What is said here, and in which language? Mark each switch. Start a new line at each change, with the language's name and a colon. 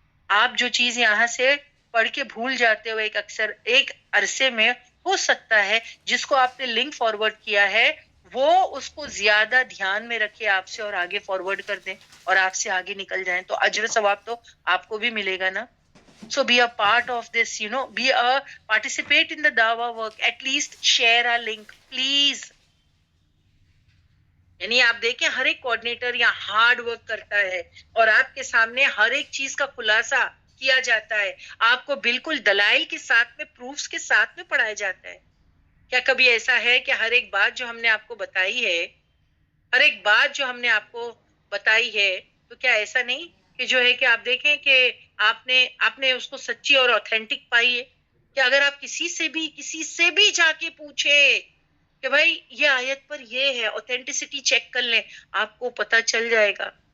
Urdu: آپ جو چیز یہاں سے پڑھ کے بھول جاتے ہو ایک عرصے میں, ہو سکتا ہے جس کو آپ نے لنک فارورڈ کیا ہے وہ اس کو زیادہ دھیان میں رکھے آپ سے اور آگے فارورڈ کر دیں اور آپ سے آگے نکل جائیں, تو اجر ثواب تو آپ کو بھی ملے گا نا.
English: So be a part of this, participate in the dawah work, at least share a link, please.
Urdu: یعنی آپ دیکھیں ہر ایک کوآرڈینیٹر یہاں ہارڈ ورک کرتا ہے اور آپ کے سامنے ہر ایک چیز کا خلاصہ کیا جاتا ہے, آپ کو بالکل دلائل کے ساتھ میں, پروفز کے ساتھ میں پڑھایا جاتا ہے. کیا کبھی ایسا ہے کہ ہر ایک بات جو ہم نے آپ کو بتائی ہے, ہر ایک بات جو ہم نے آپ کو بتائی ہے, تو کیا ایسا نہیں کہ جو ہے کہ آپ دیکھیں کہ آپ نے اس کو سچی اور اوتھینٹک پائی ہے, کہ اگر آپ کسی سے بھی جا کے پوچھے کہ بھائی یہ آیت پر یہ ہے, اوتھینٹسٹی چیک کر لیں, آپ کو پتا چل جائے گا.